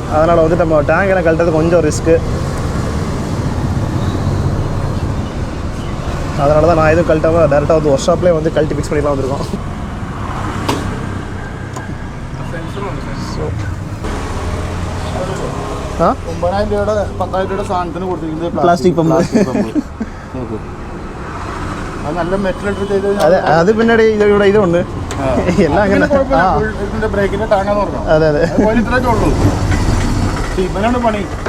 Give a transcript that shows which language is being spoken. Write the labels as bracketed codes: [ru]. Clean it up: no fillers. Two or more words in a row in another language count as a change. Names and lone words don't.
[ta] அதனால் வந்து நம்ம டேங்க் எல்லாம் கழட்டுறது கொஞ்சம் ரிஸ்க்கு. அதனால தான் நான் எதுவும் கழட்டாமல் டேரெக்டாக வந்து ஒர்க் ஷாப்லேயே வந்து கழட்டி ஃபிக்ஸ் பண்ணிலாம் வந்துருக்கோம். ஸோ [ml] 9,000 രൂപയുടെ 10,000 രൂപയുടെ സാധനത്തിന് കൊടുത്തിരിക്കുന്നത് [en] plastic pump. [ml] അത് നല്ല മെറ്റൽ ഇട്ട് ചെയ്ത് അത് പിന്നീട് ഇവിടെ ഇതുണ്ട് എല്ലാം അങ്ങനെ ഇതിന്റെ ബ്രേക്കിന്റെ ടാങ്ങാന്ന് പറഞ്ഞു. അതെ അതെ ഇത്രയൊക്കെ ഉള്ളൂ. ഇവനാണ് പണി.